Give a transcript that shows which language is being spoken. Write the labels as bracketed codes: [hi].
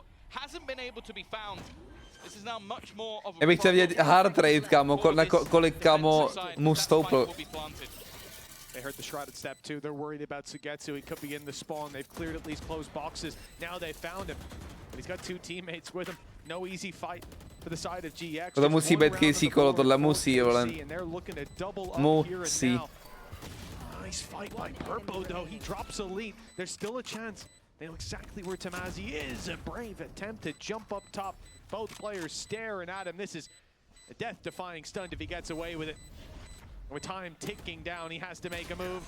[en] Hasn't been able to be found. This is now much more of a... [cs] Já bych chtěl vidět hard rate, kámo, kolik kámo mu stoupl. [en] They heard the shrouded step too. They're worried about Sugetsu. He could be in the spawn. They've cleared at least closed boxes. Now they found him. But he's got two teammates with him. No easy fight for the side of GX. [cs] To musí být KC kolo, tohle musí, vole. Musí. [en] Nice fight by Purpo though. He drops a lead. There's still a chance. They know exactly where TURNAJI is. A brave attempt to jump up top. Both players staring at him. This is a death-defying stunt if he gets away with it. With time ticking down, he has to make a move.